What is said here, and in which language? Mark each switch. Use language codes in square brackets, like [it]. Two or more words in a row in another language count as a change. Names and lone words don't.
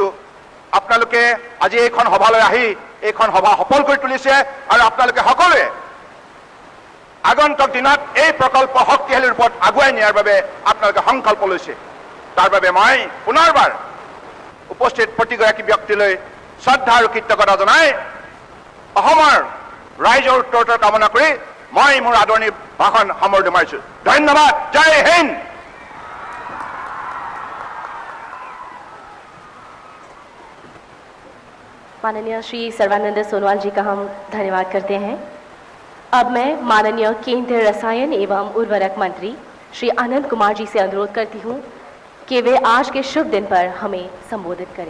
[as] আপোনালোকে আজি এইখন সভালৈ আহি এইখন সভা সফল কৰি তুলিছে আৰু আপোনালোকে সকলোৱে আগন্তুক দিনত এই প্ৰকল্প শক্তিশালী ৰূপত আগুৱাই নিয়াৰ বাবে আপোনালোকে সংকল্প লৈছে। তাৰ বাবে মই পুনৰবাৰ উপস্থিত প্ৰতিগৰাকী ব্যক্তিলৈ শ্ৰদ্ধা আৰু কৃতজ্ঞতা জনাই অসমৰ ৰাইজৰ উত্তৰোত্তৰ কামনা কৰি মই মোৰ আদৰণি ভাষণ সামৰণি মাৰিছো। ধন্যবাদ। [hi] जय हिंद। माननीय श्री सर्बानंद सोनवाल जी का हम धन्यवाद करते हैं। अब मैं माननीय केंद्रीय रसायन एवं उर्वरक मंत्री श्री अनंत कुमार जी से अनुरोध करती हूं कि वे आज के शुभ दिन पर हमें संबोधित करें।